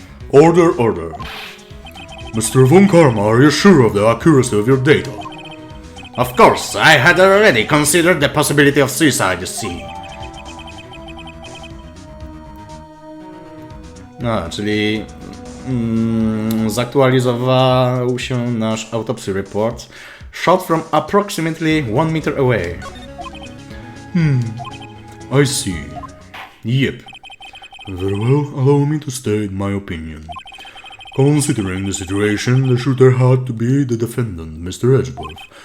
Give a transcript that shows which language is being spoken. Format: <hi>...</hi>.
<en>Order. Mr. Von Karma, are you sure of the accuracy of your data? Of course, I had already considered the possibility of suicide, you see.</en> <pl>No, czyli zaktualizował się nasz autopsy report.</pl> <en>Shot from approximately 1 meter away. I see. Yep. Very well, allow me to state my opinion. Considering the situation, the shooter had to be the defendant, Mr. Edgeworth.</en>